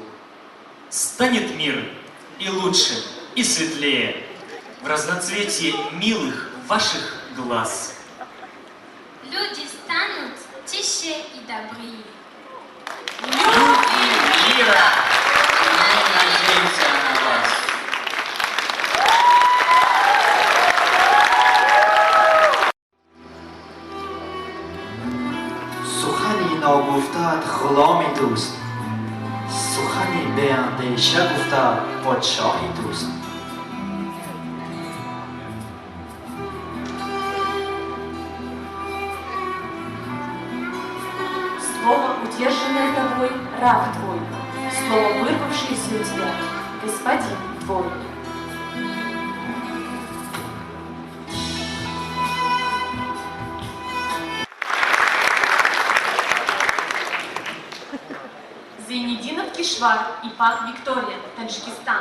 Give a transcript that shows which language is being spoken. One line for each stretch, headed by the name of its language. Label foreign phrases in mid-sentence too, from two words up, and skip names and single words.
Russian: Станет мир и лучше, и светлее, в разноцветии милых ваших глаз. Люди станут тише и добрее. Люди мира! Мы надеемся на вас.
Tajik: сухани ногуфтаат ғуломи дуст, сухани беандеша гуфтаат подшоҳи дуст.
Russian: Слово, удержанное тобой, раб твой. Слово, вырвавшееся у тебя, господин твой. Зейнеддинов Кишвар и Пак Виктория, Таджикистан.